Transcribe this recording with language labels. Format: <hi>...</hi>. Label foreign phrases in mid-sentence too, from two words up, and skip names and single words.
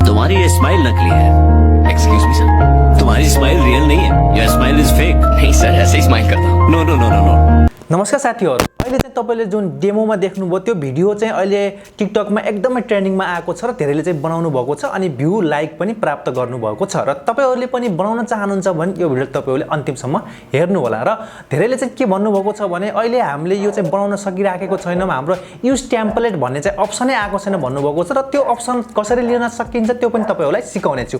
<hi>तुम्हारी ये स्माइल नकली है।</hi> <en>excuse me sir,</en> <hi>तुम्हारी स्माइल रियल नहीं है।</hi> <en>Your smile is fake.</en> <hi>नहीं सर, ऐसे ही स्माइल करता हूँ।</hi> <en>No no no no no.</en> <ne>नमस्कार साथीहरु, अहिले चाहिँ तपाईले जुन डेमोमा देख्नुभयो त्यो भिडियो चाहिँ अहिले टिकटकमा एकदमै ट्रेन्डिङमा आएको छ र धेरैले चाहिँ बनाउनु भएको छ अनि</ne> <en>view like</en> <ne>पनि प्राप्त गर्नु भएको छ र तपाईहरुले पनि बनाउन चाहनुहुन्छ भने यो भिडियो तपाईहरुले अन्तिमसम्म हेर्नु होला। र धेरैले चाहिँ के भन्नुभएको छ भने अहिले हामीले यो चाहिँ बनाउन सकिराखेको छैनौं, हाम्रो</ne> <en>use template</en> <ne>भन्ने चाहिँ अप्सनै आएको छैन भन्नुभएको छ र त्यो अप्सन कसरी लिन सकिन्छ त्यो पनि तपाईहरुलाई सिकाउने छु।</ne>